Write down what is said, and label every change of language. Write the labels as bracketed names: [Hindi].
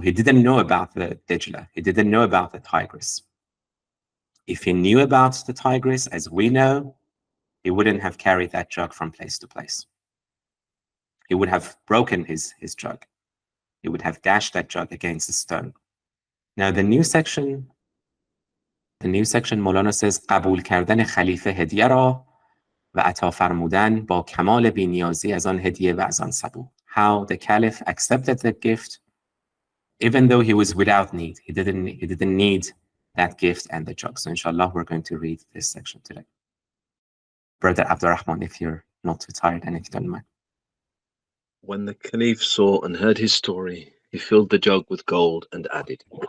[English] He didn't know about the Dijla. He didn't know about the Tigris. If he knew about the Tigris, as we know, he wouldn't have carried that jug from place to place. He would have broken his jug. He would have dashed that jug against a stone. Now the new section Mawlana says, [Persian] قبول کردن خلیفه هدیه را و عطا فرمودن با کمال بی‌نیازی از آن هدیه و از آن صبور. [English] How the Caliph accepted the gift, even though he was without need. He didn't need that gift and the jug. So inshallah, we're going to read this section today. Brother Abdurrahman, if you're not too tired and if you don't mind. When the Caliph saw and heard his story, he filled the jug with gold and added.